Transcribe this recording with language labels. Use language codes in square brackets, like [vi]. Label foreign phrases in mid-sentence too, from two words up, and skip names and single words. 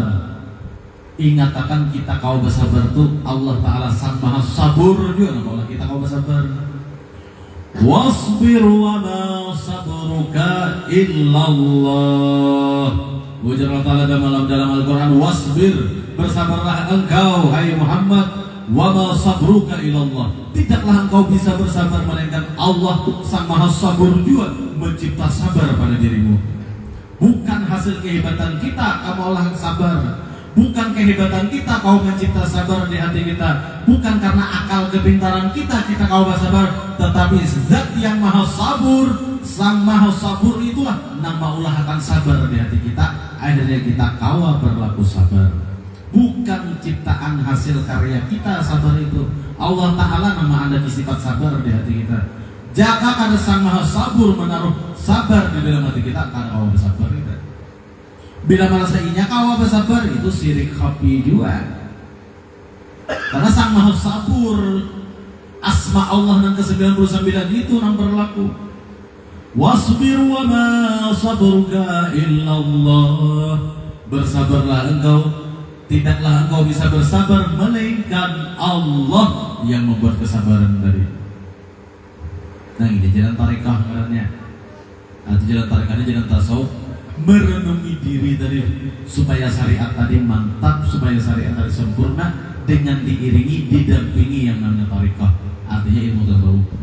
[id] Ingat akan kita kau bersabar tuh Allah Ta'ala Sang Maha Sabur juga. Kalau kita kau bersabar, [ar] واصبر وما صبرك إلا الله. [id] Ujar Allah Ta'ala dalam Al-Quran, wasbir, bersabarlah engkau hai Muhammad, [ar] وما صبرك إلا الله. [id] Tidaklah engkau bisa bersabar melainkan Allah Sang Maha Sabur juga mencipta sabar pada dirimu. Bukan hasil kehebatan kita kamu Allah sabar, Bukan kehebatan kita kau mencipta sabar di hati kita, bukan karena akal kepintaran kita kau bersabar, tetapi zat yang maha sabur, sang maha sabur itulah nang maulah akan sabar di hati kita. Akhirnya kita kawa berlaku sabar. Bukan ciptaan hasil karya kita sabar itu. Allah Ta'ala nama ada di sifat sabar di hati kita. Jika kada sang maha sabur menaruh sabar di dalam hati kita, kada kawa bersabar kita. Bila merasa inya kawa bersabar, itu syirik khafi juga. Karena sang maha sabur, asma Allah yang ke-99 itu yang berlaku. [ar] واصبر وما صبرك إلا الله. [id] Bersabarlah engkau, tidaklah engkau bisa bersabar melainkan Allah yang membuat kesabaran dari. Nah ini jalan tarekah katanya. Atau jalan tarekahnya jalan tasawuf, merenungi diri tadi supaya syariat tadi mantap, supaya syariat tadi sempurna, dengan diiringi, didampingi yang namanya tarekah, artinya ilmu tasawuf.